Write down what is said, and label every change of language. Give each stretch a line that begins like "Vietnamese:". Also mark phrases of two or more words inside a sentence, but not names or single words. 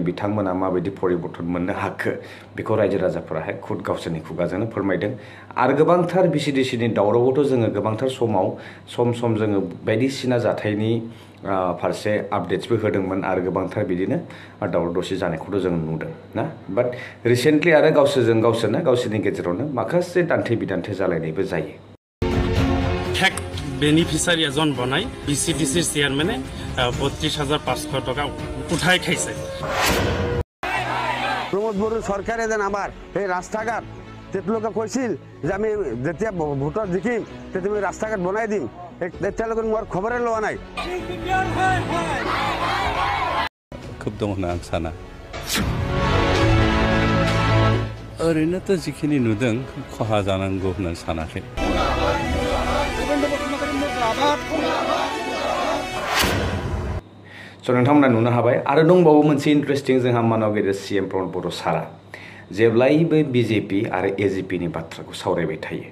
Bodo: बिथांमोना माबायदि परिबर्तन मोननो हाखो बेखौ रायजो राजाफोराहाय खुद गावसोरनि खुगाजोंनो फोरमायदों आरो गोबांथार BCDCनि दावरावआवथ' जोङो गोबांथार सम जोङो बायदिसिना जाथायनि फारसे आपडेट्सबो होदोंमोन आरो गोबांथार बिदिनो दावराव दावसि जानायखौथ' जों नुदों ना
English: but recently
Bodo: आरो गावसोरनो गावसोरनि गेजेरावनो माखासे दान्थे बिदान्थे जालायनायबो जायो।
Assamese: बेनिफिसारि এজন বনাই BCDC চেয়ারম্যানে 32,500 টাকা উঠাই খাইছে। প্রমোদ বড়ুর সরকারে যেন আমার এই রাস্তাঘাট তেতলোকে কৈছিল যে আমি যেতিয়া ভোটত জিকিম তেতিয়া আমি রাস্তাঘাট বনাই দিম তেতিয়ালৈকে মোৰ খবৰে লোৱা নাই।
Bodo: খুব দङ होनना आं साना ओरैनोथ' जिखिनि नुदों खहा जानांगौ होननानै सानाखै। स' नोंथांमोना नुनो हाबाय आरो दंबावो मोनसे इन्टारेस्टिं जोंहा मानव गेदेर CM प्रमद बर' सारा जेब्लायबो BJP आरो AGP नि बाथ्राखौ सावरायबाय थायो।